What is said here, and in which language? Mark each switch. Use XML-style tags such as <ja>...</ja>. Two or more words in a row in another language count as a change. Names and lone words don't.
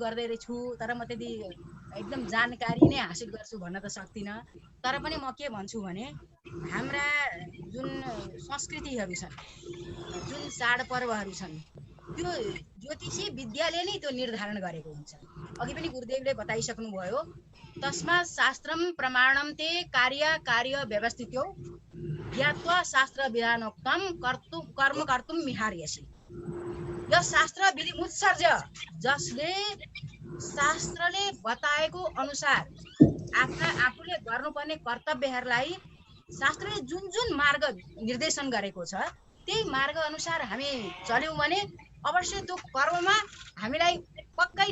<ne>गर्दै छु तर म त्यति एकदम जानकारी नै हासिल गर्छु भन्न त सक्दिनँ तर पनि म के भन्छु भने हाम्रा जुन संस्कृतिहरू छन् जुन चाडपर्वहरू छन् त्यो ज्योतिषी विद्याले नै त्यो निर्धारण गरेको हुन्छ अघि पनि गुरुदेवले बताइसक्नु भयो</ne> <sa>तस्मात् शास्त्रम प्रमाणम ते कार्य व्यवस्थित्यो ज्ञात्वा शास्त्र विधानोक्तम कर्म कर्तुम मिहार्यसि</sa> <ne>यो</ne> <sa>शास्त्र विधि मुत्सर्ज</sa> <ne>जसले शास्त्रले बताएको अनुसार आफूले गर्नुपर्ने कर्तव्यहरूलाई शास्त्रले जुन मार्ग निर्देशन गरेको छ त्यही मार्ग अनुसार हामी चल्यौं भने अवश्य त्यो कर्ममा हामीलाई पक्कै</ne>